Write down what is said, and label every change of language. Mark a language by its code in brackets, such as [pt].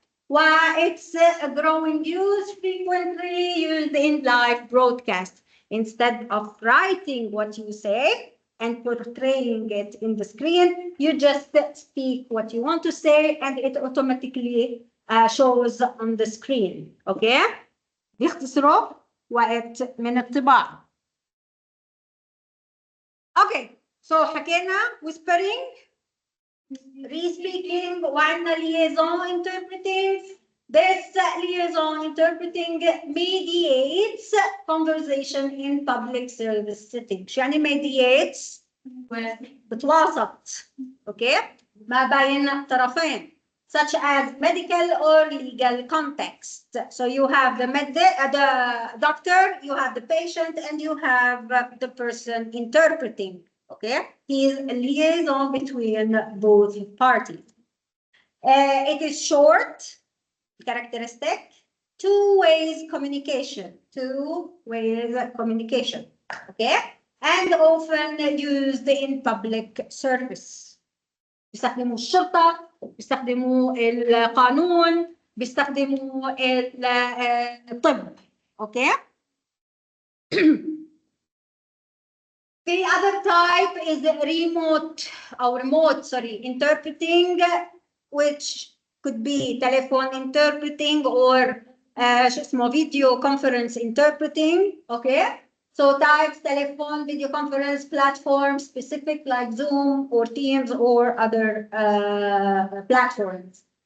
[en] Why it's a growing use, frequently used in live broadcast. Instead of writing what you say and portraying it in the screen, you just speak what you want to say and it automatically shows on the screen. Okay? [ar] بيختصروا وقت من الطباعة. [en] Okay, so [ar] حكينا [en] whispering, re-speaking, [ar] وعندنا [en] liaison interpreting. This liaison interpreting mediates conversation in public service setting. [ar] شو يعني [en] mediates؟ [ar] بتواسط. [en] Okay? [ar] ما بين طرفين. [en] Such as medical or legal context. So you have the doctor, you have the patient, and you have the person interpreting. Okay, he is a liaison between both parties. It is short, characteristic, two-way communication. Okay, and often used in public service. [ar] بيستخدموا الشرطة، بيستخدموا القانون، بيستخدموا الطب. [en] Okay. The other type is remote interpreting, which could be telephone interpreting or video conference interpreting. Okay. So types, telephone, video conference, platform specific like Zoom or Teams or other platforms.